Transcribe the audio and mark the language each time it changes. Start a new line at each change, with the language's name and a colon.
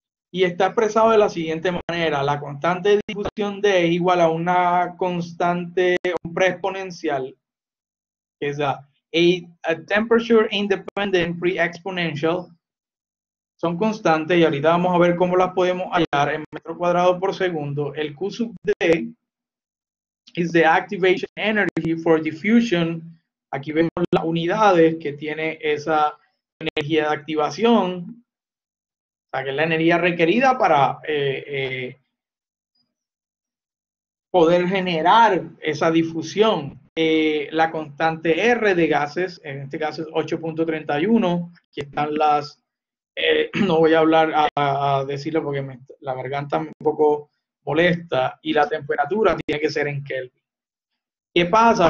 Spanish: Y está expresado de la siguiente manera: la constante de difusión D es igual a una constante, un pre-exponencial, que es
English: a temperature independent pre-exponential.
Spanish: Son constantes y ahorita vamos a ver cómo las podemos hallar en metros cuadrados por segundo.
English: El Q sub D is the activation energy for diffusion.
Spanish: Aquí vemos las unidades que tiene esa energía de activación, o sea, que es la energía requerida para poder generar esa difusión. La constante R de gases, en este caso es 8.31, aquí están las, no voy a hablar a decirlo porque la garganta me un poco molesta, y la temperatura tiene que ser en Kelvin. ¿Qué pasa?